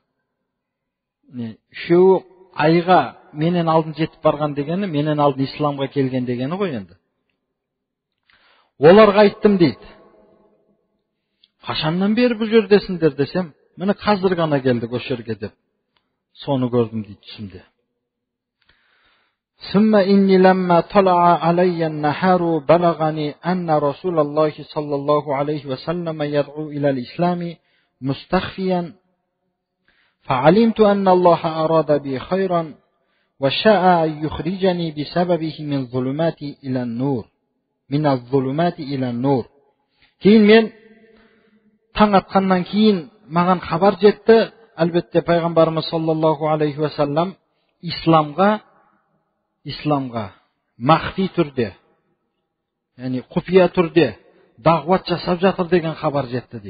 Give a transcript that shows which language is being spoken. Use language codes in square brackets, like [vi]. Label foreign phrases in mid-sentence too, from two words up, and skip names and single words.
[kk] Үшеуі айға менен алдын жетіп барған дегені, менен алдын исламға келген дегені ғой енді. Оларға айттым дейді. Қашаннан бері бұл жердесіңдер десем, міне қазір ғана келдік осы жерге деп. Соны көрдім дейді түсімде. [ar] ثم إني لما طلع علي النهار بلغني أن رسول الله صلى الله عليه وسلم يدعو إلى الإسلام مستخفيا فعلمت أن الله أراد بي خيرا وشاء أن يخرجني بسببه من الظلمات إلى النور. [kk] Кейін мен таң атқаннан кейін маған хабар жетті. Әлбетте пайғамбарымыз [ar] صلى الله عليه وسلم [kk] исламға махфи түрде, яғни құпия түрде дағуат жасап жатыр деген хабар жетті дейді.